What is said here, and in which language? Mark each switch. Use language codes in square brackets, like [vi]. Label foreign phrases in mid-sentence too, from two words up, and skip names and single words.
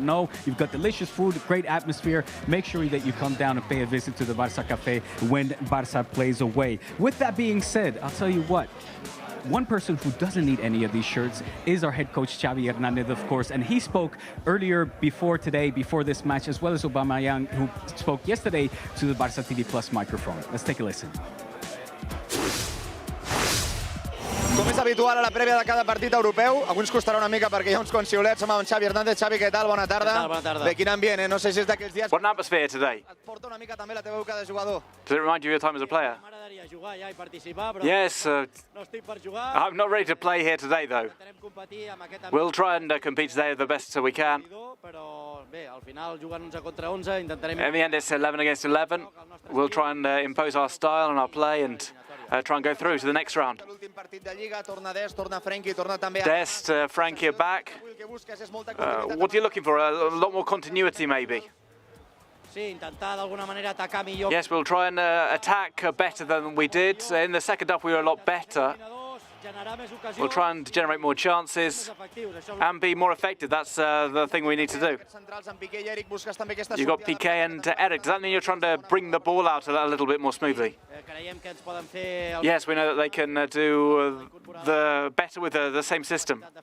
[en] No, you've got delicious food, great atmosphere. Make sure that you come down and pay a visit to the Barça Cafe when Barça plays away. With that being said, I'll tell you what, one person who doesn't need any of these shirts is our head coach, Xavi Hernandez, of course. And he spoke earlier before this match, as well as Aubameyang, who spoke yesterday to the Barça TV Plus microphone. Let's take a listen. [ca] Com és habitual a la prèvia de cada partit europeu, avui ens costarà una mica perquè hi ha uns quants xiulets. Som amb Xavi Hernández. Xavi, què tal? Bona tarda. Què tal? Bona tarda. Bé, quin ambient, no sé si és d'aquells dies... [en] What an atmosphere today. [ca] Et porta una mica també la teva època de jugador. [en] Does it remind you of your time as a player? [ca] M'agradaria jugar ja i participar, però [en] Yes, [ca] no estic per jugar. [en] I'm not ready to play here today though. [ca] Intentarem competir amb aquest [en] We'll try and compete today the best we can. [ca] però bé, al final jugant 11 contra 11 intentarem... [en] In the end it's 11 against 11. We'll try and impose our style and our play and try and go through to the next round. [ca] L'últim partit de Lliga, torna Dest, torna Frenkie, torna també... [en] Dest, Frankie are back. What are you looking for? A lot more continuity maybe? [ca] Sí, intentar d'alguna manera atacar millor. [en] Yes, we'll try and attack better than we did. In the second half we were a lot better. We'll try and generate more chances and be more effective. That's the thing we need to do. You've got Piqué and Eric. Does that mean you're trying to bring the ball out a little bit more smoothly? Yes, we know that they can do the better with the same system.